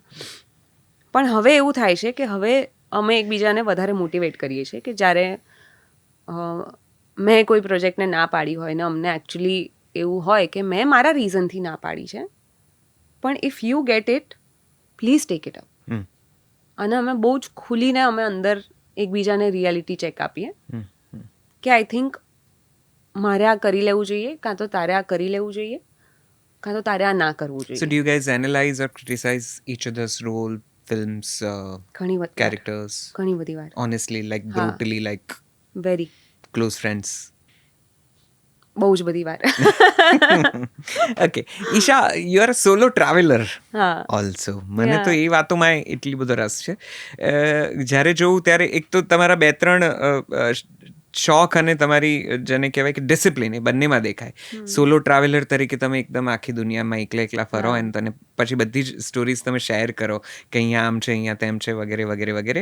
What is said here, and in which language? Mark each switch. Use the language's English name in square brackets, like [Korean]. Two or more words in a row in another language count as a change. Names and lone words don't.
[Gujarati] પણ હવે એવું થાય છે કે હવે અમે એકબીજાને વધારે મોટિવેટ કરીએ છીએ કે જ્યારે મેં કોઈ પ્રોજેક્ટને ના પાડી હોય ને અમને એકચ્યુઅલી એવું હોય કે મેં મારા રીઝનથી ના પાડી છે, પણ [English] if you get it, please take it up. [Gujarati] અને અમે બહુ જ ખુલીને અમે અંદર એકબીજાને [English] reality check [Gujarati] આપીએ કે [English] I think [Gujarati] મારે આ કરી લેવું જોઈએ, કાં તો તારે આ કરી લેવું જોઈએ, કાં તો તારે આ ના કરવું જોઈએ. [English] So do you guys analyze or criticize each other's role, films, [Gujarati] ઘણી બધી [English] characters? [Gujarati] ઘણી બધી વાર. [English] Honestly, like brutally, like વેરી close friends? [Gujarati] બહુ જ બધી વાર. [English] Okay, ઈશા, you are a solo traveler [Gujarati] હા. also. મને તો એ વાતોમાં એટલી બધો રસ છે. જ્યારે જોઉં ત્યારે એક તો તમારા 2-3 શોખ અને તમારી જેને કહેવાય કે ડિસિપ્લિન, એ બંનેમાં દેખાય. [English] solo traveler [Gujarati] તરીકે તમે એકદમ આખી દુનિયામાં એકલા ફરો અને તને પછી બધી જ સ્ટોરીઝ તમે શેર કરો કે અહીંયા આમ છે, અહીંયા તેમ છે, વગેરે વગેરે વગેરે.